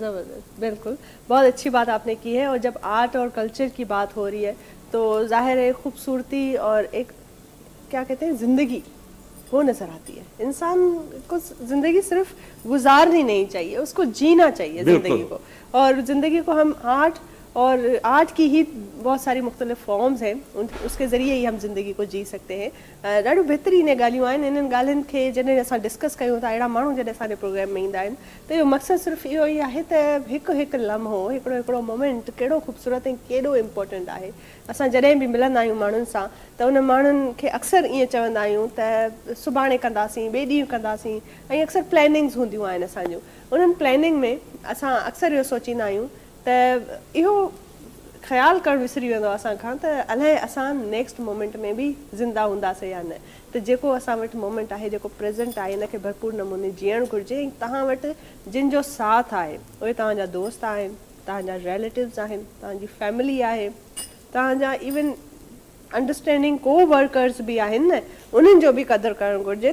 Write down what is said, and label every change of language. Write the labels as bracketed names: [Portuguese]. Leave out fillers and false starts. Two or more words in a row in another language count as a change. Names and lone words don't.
[Urdu] زبردست، بالکل، بہت اچھی بات آپ نے کی ہے۔ اور جب آرٹ اور کلچر کی بات ہو رہی ہے تو ظاہر ہے خوبصورتی اور ایک کیا کہتے ہیں زندگی وہ نظر آتی ہے. انسان کو زندگی صرف گزارنی نہیں چاہیے، اس کو جینا چاہیے بالکل. زندگی کو. اور زندگی کو ہم آرٹ کی ہی بہت ساری مختلف فارمز ہیں، اس کے ذریعے ہی ہم زندگی کو جی سکتے ہیں. [Sindhi] ॾाढो बहितरीन ॻाल्हियूं आहिनि। इन्हनि ॻाल्हियुनि खे जॾहिं असां डिस्कस कयूं था, अहिड़ा माण्हू जॾहिं असांजे प्रोग्राम में ईंदा आहिनि त इहो मक़सदु सिर्फ़ु इहो ई आहे त हिकु हिकु लम्हो, हिकिड़ो मोमेंट केॾो ख़ूबसूरत ऐं केॾो इम्पोर्टेंट आहे। असां जॾहिं बि मिलंदा आहियूं माण्हुनि सां त उन माण्हुनि खे अक्सर ईअं चवंदा आहियूं त सुभाणे कंदासीं, ॿिए ॾींहुं कंदासीं, ऐं अक्सर प्लैनिंग्स हूंदियूं आहिनि असांजूं। उन्हनि प्लैनिंग में असां अक्सर इहो सोचींदा आहियूं त इहो ख़्यालु करणु विसरी वेंदो आहे असांखां त अलाए असां [English] next moment [Sindhi] में बि ज़िंदा हूंदासीं या न। त जेको असां वटि मोमेंट आहे, जेको प्रेज़ेंट आहे, हिनखे भरपूर नमूने जीअणु घुरिजे। ऐं तव्हां वटि जिन जो साथ आहे उहे तव्हांजा दोस्त आहिनि, तव्हांजा रिलेटिव्स आहिनि, तव्हांजी फैमिली आहे, तव्हांजा [English] even understanding co-workers [Sindhi] बि आहिनि न, उन्हनि जो बि क़दुरु करणु घुरिजे।